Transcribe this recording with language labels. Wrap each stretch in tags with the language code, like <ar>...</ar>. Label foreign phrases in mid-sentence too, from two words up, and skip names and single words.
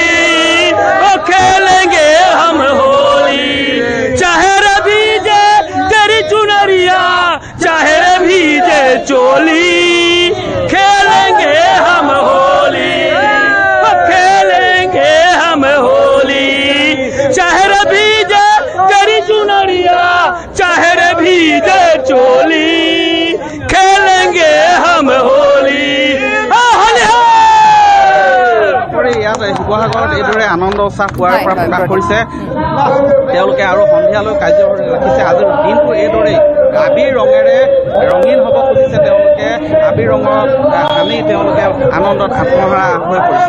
<hi>ओ खेलेंगे हम होली चाहे भीजे तेरी चुनरिया चाहे भीजे चोली खेलेंगे हम होली ओ खेलेंगे हम होली चाहे भीजे तेरी चुनरिया चाहे भीजे चोली खेलेंगे हम होली</hi> <as>ইয়াত শিৱসাগৰত এইদৰে আনন্দ উৎসাহ পোৱাৰ পৰা প্ৰকাশ কৰিছে তেওঁলোকে আৰু সন্ধিয়ালৈ কাৰ্য ৰাখিছে আজিৰ দিনটো এইদৰেই আবিৰ ৰঙেৰে ৰঙীন হ'ব খুজিছে তেওঁলোকে আবিৰ ৰঙৰ সানি তেওঁলোকে আনন্দত আত্মহাৰা হৈ পৰিছে</as>